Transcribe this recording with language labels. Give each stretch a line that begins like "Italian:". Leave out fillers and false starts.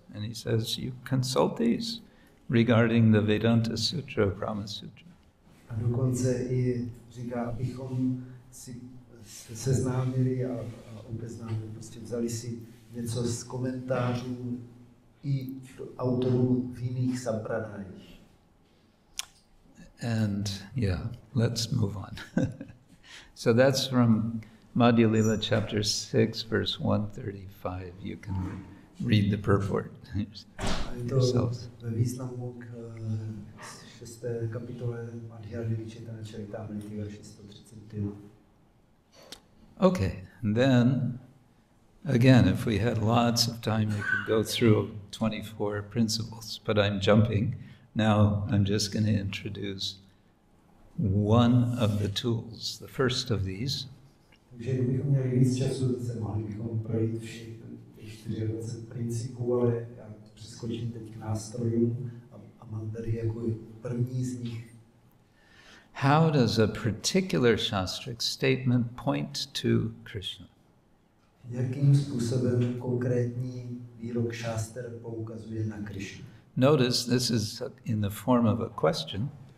English: And he says, you consult these regarding the Vedanta Sutra, Brahma Sutra.
Czech: A dokonce i říká, abychom si seznámili a obeznámili, prostě vzali si něco z komentářů i autorů v jiných sampradajích.
English: And yeah, let's move on. So that's from Madhya Lila chapter 6, verse 135. You can read the purport yourselves.
Czech: Ve významu k 6. kapitole Madhya Lila Čaritamrity, verši 135.
English: Okay, and then again, if we had lots of time, we could go through 24 principles, but I'm jumping. Now I'm just going to introduce one of the tools, the first of these.
Czech: Takže kdybychom měli víc času, mohli bychom projít všech 24 principů, ale já přeskočím teď k nástrojům a mám tady jako první z nich.
English: How does a particular Śāstric statement point to Krishna?
Czech: Jakým způsobem konkrétní výrok šáster poukazuje na Krishnu?
English: Notice this is in the form of a question.